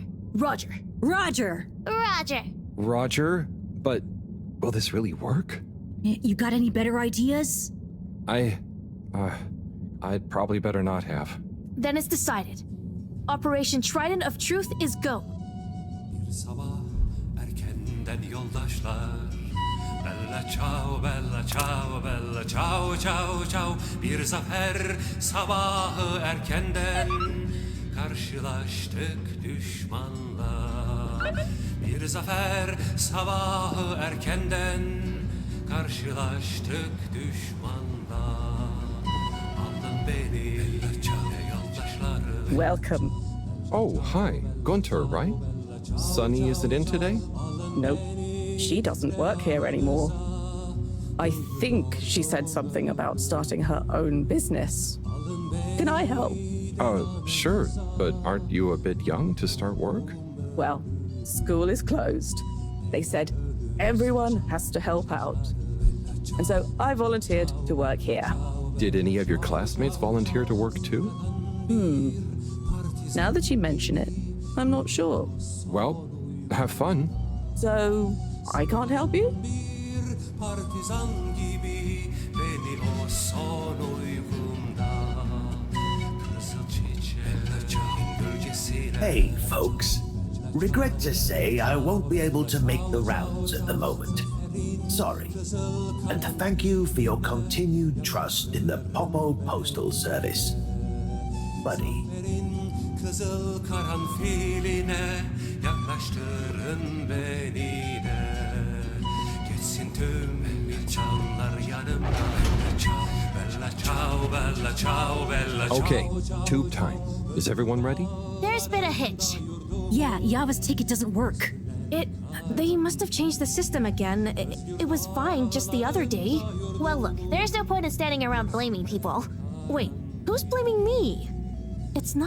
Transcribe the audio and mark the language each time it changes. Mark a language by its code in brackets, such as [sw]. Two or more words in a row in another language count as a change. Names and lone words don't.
[en] Roger. Roger. Roger. Roger? But will this really work? You got any better ideas? I'd probably better not have. Then it's decided. Operation Trident of Truth is go. [tr] Bir sabah erkenden yoldaşlar. [it] Bella ciao, bella ciao, bella ciao, ciao, ciao. [tr] Bir zafer sabahı erkenden karşılaştık düşmanla. Bir zafer sabahı erkenden karşılaştık düşmanla. Aldın beni yoldaşları. [en] Welcome. Oh, hi. Gunter, right? Sunny isn't in today? Nope. She doesn't work here anymore. I think she said something about starting her own business. Can I help? Sure. But aren't you a bit young to start work? Well, school is closed. They said everyone has to help out. And so I volunteered to work here. Did any of your classmates volunteer to work too? Now that you mention it, I'm not sure. Well, have fun. So, I can't help you? [tr] Partizan gibi beni o son uygumda kızıl çiçeğin gölgesine. [en] Hey, folks. Regret to say I won't be able to make the rounds at the moment. Sorry. And thank you for your continued trust in the Popo Postal Service. Buddy. [tr] Kızıl karanfiline yaklaştırın beni de. Geçsin tüm canlar yanımda. [it] Bella ciao, bella ciao, bella ciao. [en] Okay, tube time. Is everyone ready? There's been a hitch. Yeah, Yava's ticket doesn't work. They must have changed the system again. It was fine just the other day. Well, look, there's no point in standing around blaming people. Wait, who's blaming me? It's not my fault.